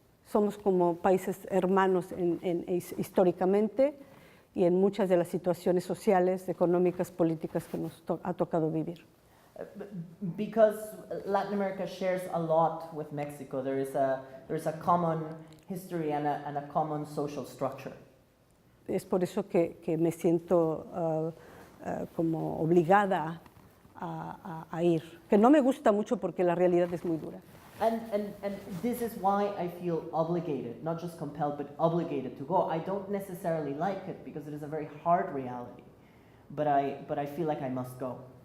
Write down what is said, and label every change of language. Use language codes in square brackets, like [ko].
[es] Somos como países hermanos históricamente y en muchas de las situaciones sociales, económicas, políticas que nos ha tocado vivir. [en] Because Latin America shares a lot with Mexico, there is a common history and a common social structure. [es] Es por eso que me siento como obligada a ir, que no me gusta mucho porque la realidad es muy dura. [en] And this is why I feel obligated, not just compelled, but obligated to go. I don't necessarily like it because it is a very hard reality, but I feel like I must go.